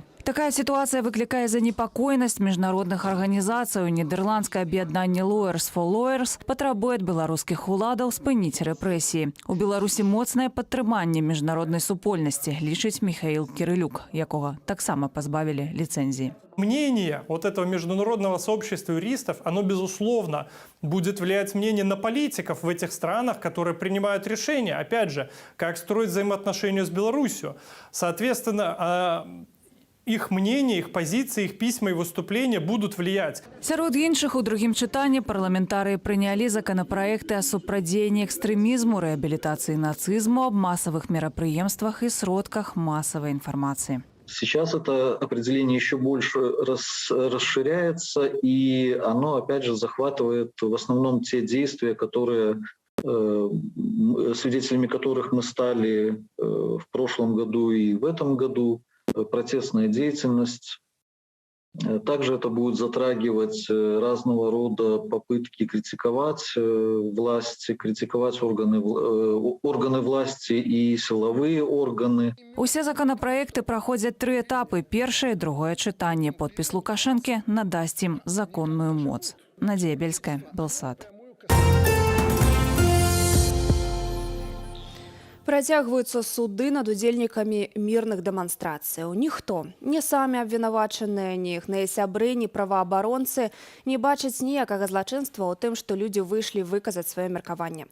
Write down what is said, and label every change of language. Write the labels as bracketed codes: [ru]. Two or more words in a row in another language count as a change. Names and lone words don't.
[ru] Такая ситуация [be] выкликае занепокоенность міжнародных арганізацый. Нідерландскае аб'яднанне Lawyers for Lawyers патрабуе ад беларускіх уладаў спыніць рэпрэсіі. У Беларусі моцнае падтрыманне міжнароднай супольнасці, лічыць Михаил Кирилюк, якога таксама пазбавілі ліцэнзіі. [ru] Мнение вот этого международного сообщества юристов, оно, безусловно, будет влиять мнение на политиков в этих странах, которые принимают решения, опять же, как строить взаимоотношения с Беларусью. Соответственно, их мнение, их позиции, их письма и выступления будут влиять. [be] Сярод іншых у другім чытанні парламентарыі прынялі законапраекты о супрадзеянні экстрэмізму, рэабілітацыі нацызму, аб масавых мерапрыемствах і сродках масавай інфармацыі. [ru] Сейчас это определение еще больше расширяется, и оно, опять же, захватывает в основном те действия, которые, свидетелями которых мы стали в прошлом году и в этом году. Протестная деятельность. Также это будет затрагивать разного рода попытки критиковать власти, критиковать органы власти и силовые органы. Усе законопроекты проходят 3 этапы. [be] Першае і другое чытанне. Подпіс Лукашэнкі надасць ім законную моц. Надзея Бельская, Белсат. Працягваюцца суды над удзельнікамі мірных дэманстрацыяў. Ніхто, ні самі абвінавачаныя, ні іхныя сябры, ні праваабаронцы не бачаць ніякага злачынства ў тым, што людзі выйшлі выказаць сваё меркаванне.